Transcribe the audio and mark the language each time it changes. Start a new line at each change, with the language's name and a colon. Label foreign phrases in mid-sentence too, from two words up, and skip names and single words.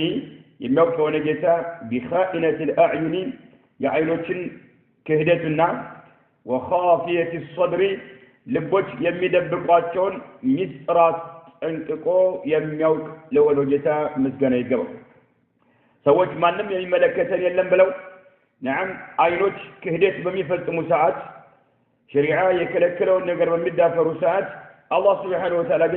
Amharic: የሚያውቀው ጌታ
Arabic: بخائنة الأعين
Amharic: የአይኖችን ክህደትና
Arabic: وخافية الصدر
Amharic: ልቦች የሚደብቋቸውን ሚስጥራት ጠንቅቆ የሚያውቅ ለወሎ ጌታ ምስጋና ይገባው ሰዎች ማንንም የሚመለከተን የለም ብለው نعم አይኖች ክህደት በሚፈጽሙ ሰዓት ሸሪዓ የከለከለውን ነገር በሚዳፈሩ ሰዓት አላህ
Arabic: سبحانه وتعالى
Amharic: ግን